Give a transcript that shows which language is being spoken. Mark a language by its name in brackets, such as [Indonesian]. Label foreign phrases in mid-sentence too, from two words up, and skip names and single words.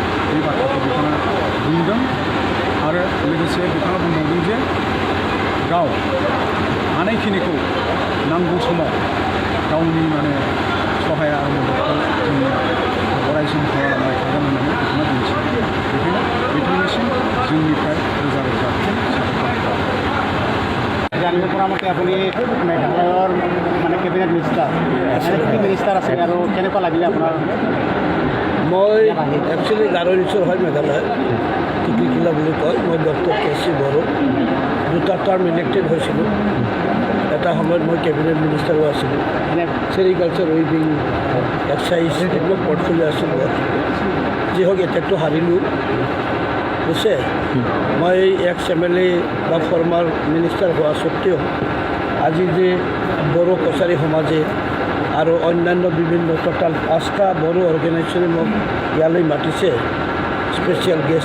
[Bodo] बे बाथ्राखौ बिथाङा बुंदों। लोगोसे बिथाङा बुंबावदों जे गाव हानायखिनिखौ नांगौ समाव गावनि माने सहाय आरो मददखौ जोंनि अरायसम खालामलांबाय थागोन होननानै बिथाङा दिन्थियो बेखायनो बिथांनिसिम जोंनिफ्राय रोजा रोजा साबायखर [Assamese] জানিব পৰা মতে আপুনি মেঘালয়ৰ মানে [English] cabinet minister [Assamese] আছিল আৰু কেনেকুৱা লাগিলে আপোনাৰ মই একচুৱেলি গাৰৈঞ্চৰ হয় মেঘালয় টিকিকিলা বুলি কয় মই ডক্টৰ কে.চি. বড়ো 2টা টাৰ্ম ইলেক্টেড হৈছিলোঁ এটা সময়ত মই কেবিনেট মিনিষ্টাৰো আছিলোঁ [English] sericulture weaving excise [Assamese] এইবিলাক পৰ্টফলিঅ' আছিল যি হওক এতিয়াতো হাৰিলোঁ বুজিছে মই [English] ex MLA [Assamese] বা [English] former minister [Assamese] হোৱা স্বত্তেও আজি যে বড়ো কছাৰী সমাজে আৰু অন্যান্য বিভিন্ন টোটাল 5টা বড়ো অৰ্গেনাইজেশ্যনে মোক ইয়ালৈ মাতিছে [English] special guest